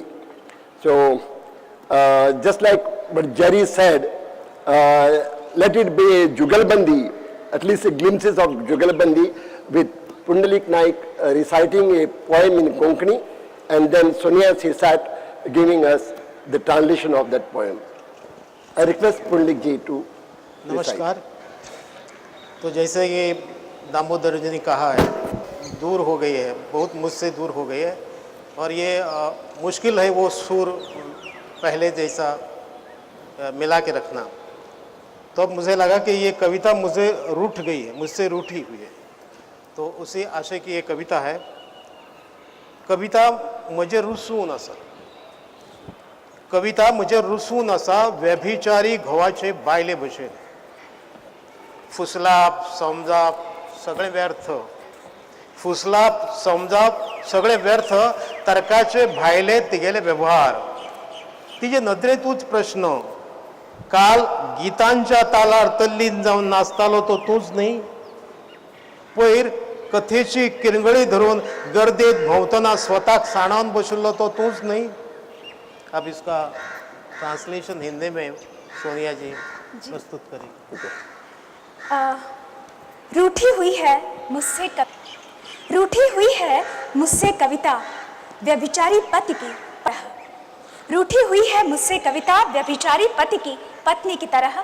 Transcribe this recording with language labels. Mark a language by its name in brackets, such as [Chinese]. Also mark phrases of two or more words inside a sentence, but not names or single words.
[English] So just like what Jerry said, let it be a Jugalbandi, at least a glimpses of Jugalbandi, with Pundalik Naik reciting a poem in Konkani, and then Sonia Sirsat giving us the translation of that poem. I request Pundalik ji to [Hindi] नमस्कार। तो जैसे कि दामोदर जी ने कहा है, दूर हो गई है, बहुत मुझसे दूर हो गई है, और ये मुश्किल है वो सुर पहले जैसा मिला के रखना। तो अब मुझे लगा कि ये कविता मुझे रूठ गई है, मुझसे रूठी हुई है। तो उसी आशय की ये कविता है। [Konkani] कविता मुझे रुसू नसा, कविता मुझे रुसू नसा, व्यभिचारी घोवाचे बायले बशे, फुसलाप समजाप सगळे व्यर्थ, फुसलाप समजाप सगळे व्यर्थ तर्काचे भायले तिगेले व्यवहार तिजे नदरेतूच प्रश्न काल गीतांच्या तालार तल्लीन जाऊन नाचतालो तो तूच नहीं पयर कथेची किरंगळी धरून गर्देत भोंवतना स्वताक साणावन बशिल्लो तो तूच नहीं। [Hindi] अब इसका ट्रांसलेशन हिंदी में सोनिया जी प्रस्तुत करेंगे। रूठी हुई है मुझसे कविता व्यभिचारी पति की रूठी हुई है मुझसे कविता व्यभिचारी पति की पत्नी की तरह।